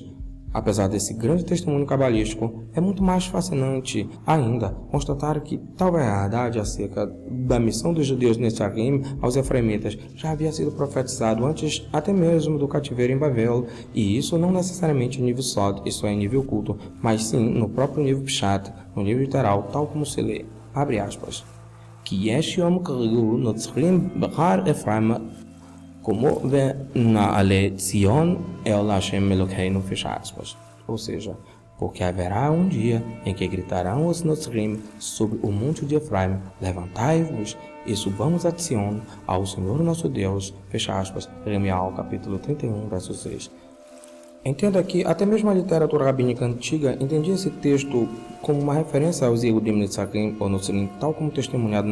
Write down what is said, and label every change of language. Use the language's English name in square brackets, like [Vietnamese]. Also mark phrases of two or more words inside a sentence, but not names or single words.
[Portuguese] Apesar desse grande testemunho cabalístico, é muito mais fascinante ainda constatar que tal verdade acerca da missão dos judeus Netzarim aos efraimitas já havia sido profetizado antes até mesmo do cativeiro em Babel, e isso não necessariamente em nível sod, isso é, em nível culto, mas sim no próprio nível pshat, no nível literal, tal como se lê, abre aspas, que [Hebrew] יש יום קראו נצרים בהר אפרים קומו ונעלה ציון אל השם אלהינו, [Portuguese] fecha aspas. Ou seja, porque haverá um dia em que gritarão os Notzrim sobre o monte de Efraim, levantai-vos e subamos a Zion, ao Senhor nosso Deus, fecha aspas, Jeremias capítulo 31, verso 6. Entenda que até mesmo a literatura rabínica antiga entendia esse texto como uma referência aos [Hebrew] יהודים נצרים [Portuguese] ou Notzrim, tal como testemunhado